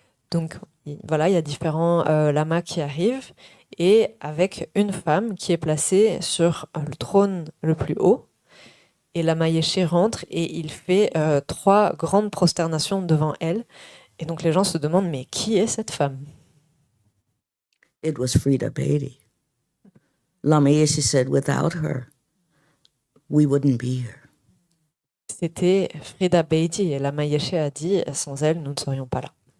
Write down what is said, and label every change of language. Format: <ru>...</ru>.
<fr>Donc voilà, il y a différents lamas qui arrivent, et avec une femme qui est placée sur le trône le plus haut. Et Lama Yeshe rentre et il fait 3 grandes prosternations devant elle. Et donc les gens se demandent, mais qui est cette femme?</fr> <en>It was Frida Beatty. Lama Yeshe said, "Without her, we wouldn't be here."</en> <fr>C'était Frida Beatty, et Lama Yeshe a dit, sans elle, nous ne serions pas là.</fr>